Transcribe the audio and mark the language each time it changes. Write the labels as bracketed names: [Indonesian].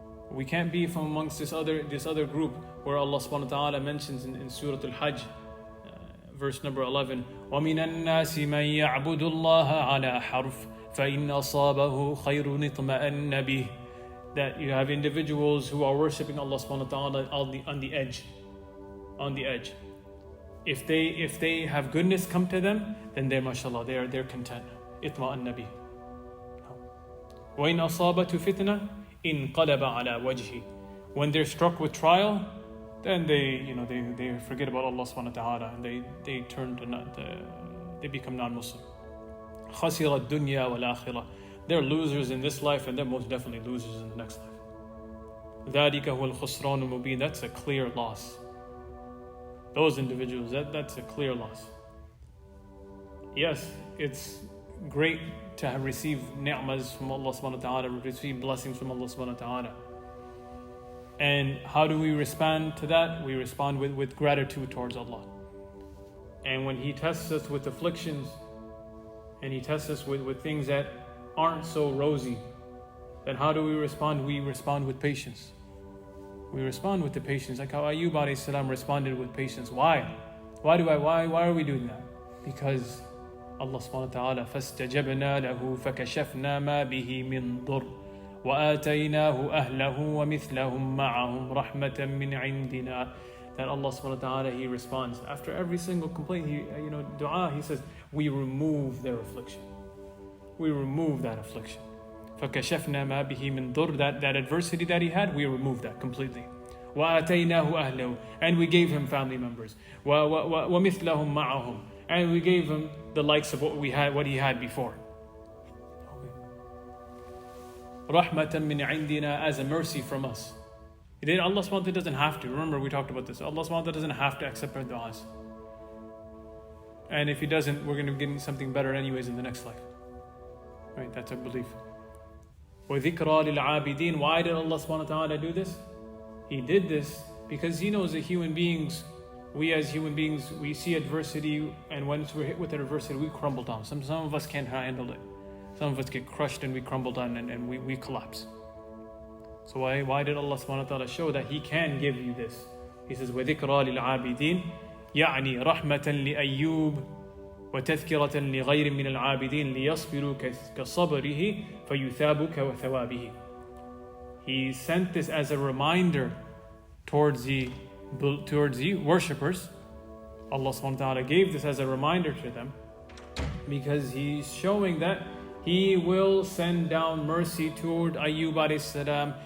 [English] We can't be from amongst this other group where Allah subhanahu wa ta'ala mentions in Surah Al-Hajj, verse number 11, [Arabic] وَمِنَ النَّاسِ مَنْ يَعْبُدُ اللَّهَ عَلَى حَرْفٍ فَإِنَّ أَصَابَهُ خَيْرٌ اطْمَأَنَّ بِهِ. [English] That you have individuals who are worshipping Allah subhanahu wa ta'ala on the edge. If they have goodness come to them, then they're content. [Arabic] اطْمَأَنَّ بِهِ. وَإِنْ أَصَابَتْهُ فِتْنَةٌ انقلب على وجهه. [English] When they're struck with trial, then they forget about Allah subhanahu wa ta'ala, and they become non-Muslim. [Arabic] خسر الدنيا والآخرة. [English] They're losers in this life, and they're most definitely losers in the next life. [Arabic] ذلك هو الخسران المبين. [English] That's a clear loss. Those individuals, that's a clear loss. Yes, it's great to have received ni'mas from Allah subhanahu wa ta'ala, receive blessings from Allah subhanahu wa ta'ala. And how do we respond to that? We respond with gratitude towards Allah. And when He tests us with afflictions, and He tests us with things that aren't so rosy, then how do we respond? We respond with patience. We respond with the patience, like how Ayyūb alayhi salam responded with patience. Why? Why are we doing that? Because Allah subhanahu wa ta'ala, [Arabic] فَاسْتَجَبْنَا لَهُ فَكَشَفْنَا مَا بِهِ مِنْ ضُرٍّ وَآتَيْنَاهُ أَهْلَهُ وَمِثْلَهُمْ مَعَهُمْ رَحْمَةً مِنْ عِنْدِنَا. [English] That Allah subhanahu wa ta'ala, He responds. After every single complaint, dua, He says, we remove their affliction. We remove that affliction. [Arabic] فَكَشَفْنَا مَا بِهِ مِنْ ضُرٍّ. [English] That adversity that he had, we removed that completely. [Arabic] وَآتَيْنَاهُ أَهْلَهُ. [English] And we gave him family members. [Arabic] وَمِثْلَهُمْ مَعَهُمْ. [English] And we gave him the likes of what he had before. [Arabic] رَحْمَةً مِنْ عِنْدِنَا. [English] As a mercy from us. Allah subhanahu wa ta'ala doesn't have to. Remember, we talked about this. Allah subhanahu wa ta'ala doesn't have to accept our du'as. And if He doesn't, we're going to get something better anyways in the next life. Right? That's our belief. [Arabic] وَذِكْرَى لِلْعَابِدِينَ. [English] Why did Allah subhanahu wa ta'ala do this? He did this because He knows that we as human beings, we see adversity, and once we're hit with adversity, we crumble down. Some of us can't handle it. Some of us get crushed and we crumble down and we collapse. So why did Allah subhanahu wa ta'ala show that He can give you this? He says, [Arabic] وَذِكْرَى لِلْعَابِدِينَ يعني رحمة لأيوب وتذكرة لغير من العابدين ليصبروا كصبره فيثابك وثوابه. [English] He sent this as a reminder towards the worshippers. Allah subhanahu wa ta'ala gave this as a reminder to them because He's showing that He will send down mercy toward Ayyūb alayhi salam.